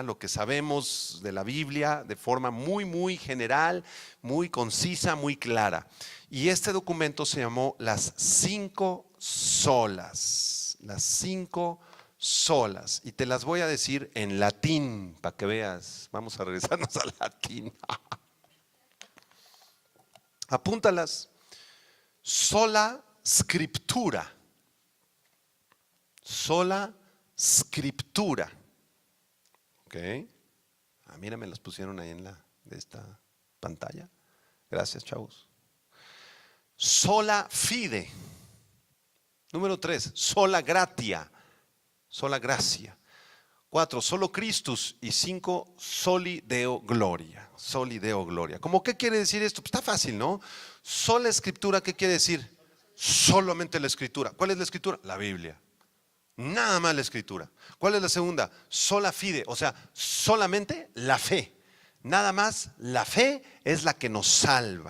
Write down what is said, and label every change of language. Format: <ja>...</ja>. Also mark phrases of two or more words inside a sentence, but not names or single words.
<es>Lo que sabemos de la Biblia de forma muy, muy general, muy concisa, muy clara. Y este documento se llamó Las 5 Solas. Las 5 Solas. Y te las voy a decir en latín para que veas. Vamos a regresarnos al latín. Apúntalas.</es> <la>Sola scriptura. Sola scriptura.</la> <es>¿Ok? Mira, me las pusieron ahí en de esta pantalla. Gracias, chavos.</es> <la>Sola fide. Número 3, sola gratia.</la> <es>Sola gracia. 4,</es> <la>solo Christus. Y 5, soli Deo gloria. Soli Deo gloria.</la> <es>¿Cómo qué quiere decir esto? Pues está fácil, ¿no? Sola escritura, ¿qué quiere decir? Solamente la escritura. ¿Cuál es la escritura? La Biblia. Nada más la escritura. ¿Cuál es la segunda?</es> <la>Sola fide,</la> <es>o sea, solamente la fe. Nada más la fe es la que nos salva.</es>